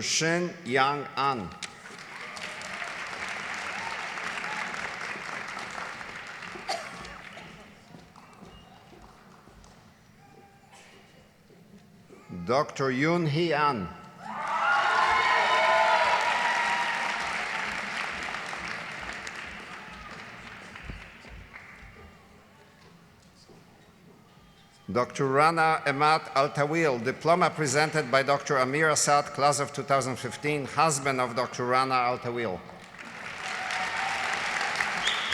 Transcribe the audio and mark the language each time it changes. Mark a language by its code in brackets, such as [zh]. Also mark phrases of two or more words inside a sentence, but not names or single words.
[en] Shin Yang An. Dr. Yoon Hee An. Dr. Rana Emat Altawil, diploma presented by Dr. Amir Assad, class of 2015, husband of Dr. Rana Altawil.